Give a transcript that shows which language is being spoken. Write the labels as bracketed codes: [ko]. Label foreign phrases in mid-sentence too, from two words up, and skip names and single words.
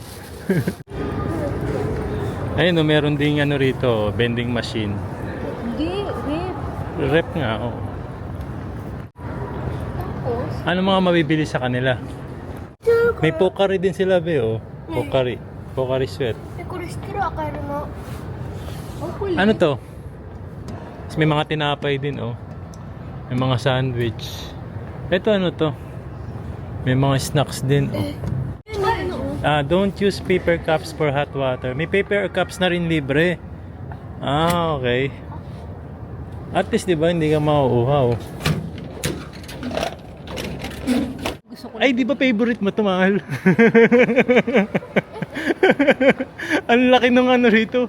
[tl] Ayun, meron ding rito, vending machine. Hindi, wait. Rep nga, Tapos, Ano mga mabibili sa kanila? May Pocari din sila, be, Pocari. Pocari sweat. [ja] え、これ知ってる赤色の。 [en] hopefully. [tl] Ano to? Tapos may mga tinapay din, May mga sandwich. Ito ano to? May mga snacks din, [en] don't use paper cups for hot water. [tl] May paper cups na rin libre. Okay. At least, di ba, hindi ka mauuhaw. Gusto ko Ay, di ba favorite mo ito, mahal? Ang laki ng rito.